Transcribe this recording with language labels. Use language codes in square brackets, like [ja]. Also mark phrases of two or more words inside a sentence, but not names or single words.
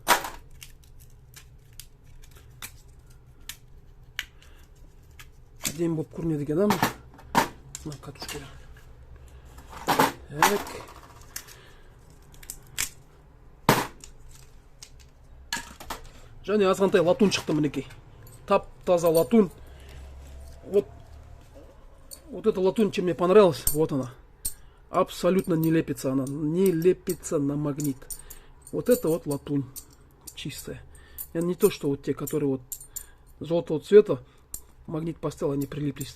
[kk] Әдемі болып көрінеді екен, мына катушкалар. Так. Және азғантай латун шықты мінекей. Тап-таза латун. [ru] Вот эта латунь, чем мне понравилась, вот она. Абсолютно не лепится она, не лепится на магнит. Вот это вот латунь чистая. Это не то, что вот те, которые вот золотого цвета, магнит поставил, они прилиплись.